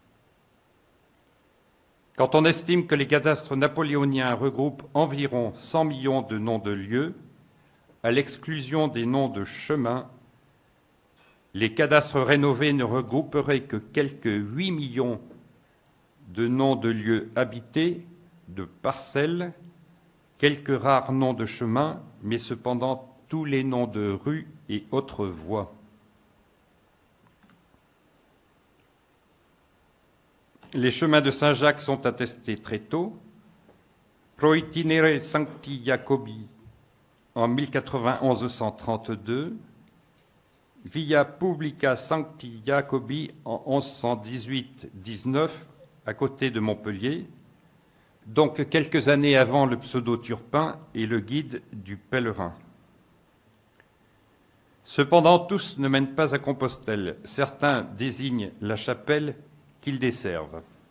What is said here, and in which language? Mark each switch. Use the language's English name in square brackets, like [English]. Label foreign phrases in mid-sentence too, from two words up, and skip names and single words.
[French] Quand on estime que les cadastres napoléoniens regroupent environ 100 millions de noms de lieux, à l'exclusion des noms de chemins, les cadastres rénovés ne regrouperaient que quelques 8 millions de noms de lieux habités, de parcelles, quelques rares noms de chemins, mais cependant tous les noms de rues et autres voies. Les chemins de Saint-Jacques sont attestés très tôt. [Latin] Pro itinere Sancti Jacobi [French] en 1132, [Latin] Via Publica Sancti Jacobi [French] en 1118-19 à côté de Montpellier, donc quelques années avant le pseudo-Turpin et le guide du pèlerin. Cependant, tous ne mènent pas à Compostelle. Certains désignent la chapelle qu'ils desservent.